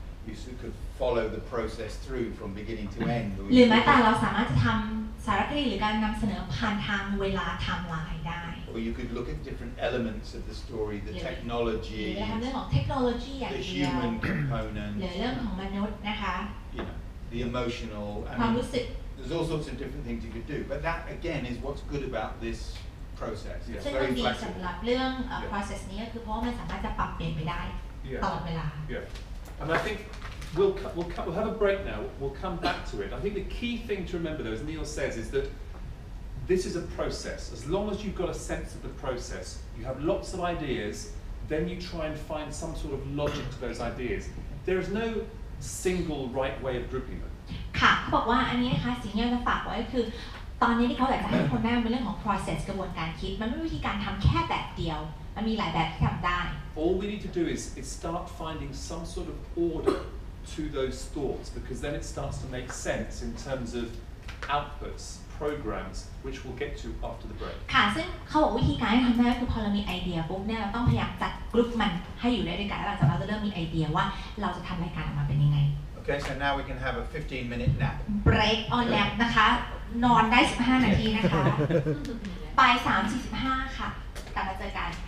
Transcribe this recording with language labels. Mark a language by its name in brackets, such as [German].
[English] You could follow the process through from beginning to end. [Thai] หรือแม้แต่เราสามารถจะทำสารคดีหรือการนำเสนอผ่านทางเวลา timeline ได้ [English] Or you could look at different elements of the story, the [Thai] หรือ [English] technology, [Thai] เรื่องของเทคโนโลยีอย่าง [English] the [Thai] เดียว [English] human component, [Thai] หรือเรื่องของมนุษย์นะคะ [English] you know, the emotional. [Thai] ความรู้สึก [English] there's all sorts of different things you could do. But that again is what's good about this process. It's [Thai] ซึ่งมัน [English] very [Thai] ดี [English] flexible. [Thai] สำหรับเรื่อง process นี้ก็คือเพราะว่ามันสามารถจะปรับเปลี่ยนไปได้ตลอดเวลา [English] And I think we'll have a break now. We'll come back to it. I think the key thing to remember, though, as Neil says, is that this is a process. As long as you've got a sense of the process, you have lots of ideas, then you try and find some sort of logic to those ideas. There is no single right way of grouping them. [Thai] ค่ะเขาบอกว่าอันนี้นะคะสิ่งที่เราจะฝากไว้คือตอนนี้ที่เขาอยากจะให้คนได้เป็นเรื่องของ process กระบวนการคิดมันไม่ใช่วิธีการทำแค่แบบเดียวมันมีหลายแบบที่ทำได้ [English] All we need to do is start finding some sort of order to those thoughts, because then it starts to make sense in terms of outputs, programs, which we'll get to after the break. [Thai] ค่ะซึ่งเขาบอกวิธีการที่ทำได้คือพอเรามีไอเดียปุ๊บเนี่ยเราต้องพยายามจัดกลุ่มมันให้อยู่ได้ด้วยกันแล้วหลังจากนั้นเราจะเริ่มมีไอเดียว่าเราจะทำรายการออกมาเป็นยังไง [English] Okay, so now we can have a 15-minute nap. break on nap [Thai] นะคะนอนได้15 นาทีนะคะบ่าย3:45 ค่ะกลับมาเจอกัน